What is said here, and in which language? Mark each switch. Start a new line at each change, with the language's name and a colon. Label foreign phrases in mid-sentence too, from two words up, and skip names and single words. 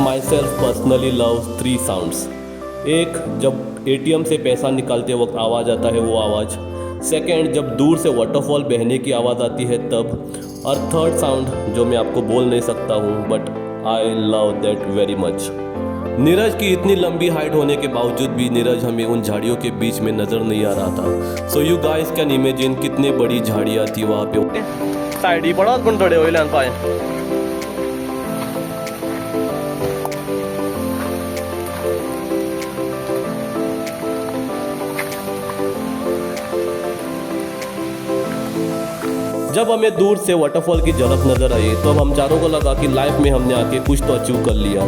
English: myself personally love 3 sounds.
Hindi: एक, जब एटीएम से पैसा निकालते वक्त आवाज़ आता है वो आवाज़. सेकंड, जब दूर से वाटरफॉल बहने की आवाज़ आती है तब. और थर्ड साउंड जो मैं आपको बोल नहीं सकता हूँ
English: but I love that very much.
Hindi: नीरज की इतनी लंबी हाइट होने के बावजूद भी नीरज हमें उन झाड़ियों के बीच में नज़र नहीं आ रहा था.
English: so you guys can imagine
Hindi: कितनी बड़ी झाड़ियाँ थी वहाँ पे.
Konkani: साइड पड़ा पण थोडे वयल्यान पाय.
Hindi: जब हमें दूर से वाटरफॉल की झलक नजर आई तो हम चारों को लगा कि लाइफ में हमने आके कुछ तो अचीव कर लिया.